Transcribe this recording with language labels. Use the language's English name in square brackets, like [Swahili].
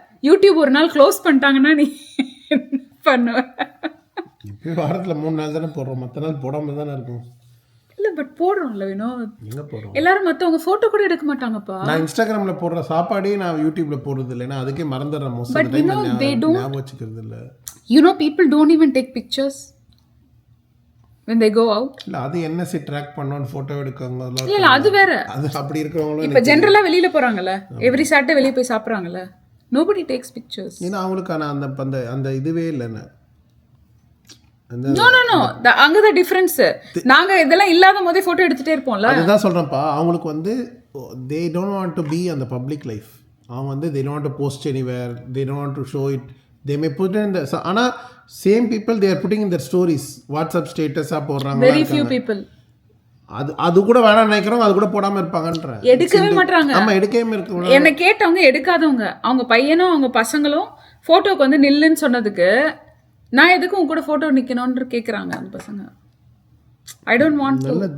[Tamil] YouTube ஒரு நாள் close பண்ணிட்டாங்கன்னா நீ என்ன பண்ணுவ? இப்போ வாரத்தில் 3 நாள் தானே போடுறோம், மற்ற நாள் போடாமல் தானே இருக்கும். இல்லை பட் போடுறோம்ல வினோத். எங்கே போடுறோம்? எல்லாரும் மற்றவங்க ஃபோட்டோ கூட எடுக்க மாட்டாங்கப்பா. நான் இன்ஸ்டாகிராமில் போடுற சாப்பாடே நான் யூடியூப்பில் போடுறது இல்லை. நான் அதுக்கே மறந்துடுறேன். [English] Most of the time ஞாபகம் வச்சுக்கிறது இல்லை. people don't even take pictures when they go out. [Tamil] இல்ல அது என்எஸ்சி ட்ராக் பண்ணனும் போட்டோ எடுக்கங்க. இல்ல அது வேற. அது அப்படி இருக்கவங்க இப்ப ஜெனரலா வெளியில போறாங்கல, எவ்ரி சாட்டர்டே வெளிய போய் சாப்பிடுறாங்கல, [English] nobody takes pictures. [Tamil] ஏன்னா அவங்களுக்கு அந்த அந்த இதுவே இல்லைன்னு. நோ அங்க தான் டிஃபரன்ஸ். நாங்க இதெல்லாம் இல்லாத போதே போட்டோ எடுத்துட்டே இருப்போம்ல. அதுதான் சொல்றேன்ப்பா. அவங்களுக்கு வந்து [English] they don't want to be on the public life. [Tamil] அவங்க வந்து [English] they don't want to post anywhere, they don't want to show it. They may put in the ஆனா same people they are putting in their stories, WhatsApp status [Tamil] போடுறாங்க. [English] Very few people. [Tamil] அது கூட வேணாம் நினைக்கிறோம், அது கூட போடாம இருப்பாங்கன்ற. எடுக்கவே மாட்டாங்க. ஆமா எடுக்கவே இருக்க. என்ன கேட்டவங்க எடுக்காதவங்க, அவங்க பையனும் அவங்க பசங்களும் போட்டோக்கு வந்து நில்லுன்னு சொன்னதுக்கு நான் எதுக்கு உங்க கூட போட்டோ நிக்கணும்னு கேக்குறாங்க அந்த பசங்க. [English] I don't want to.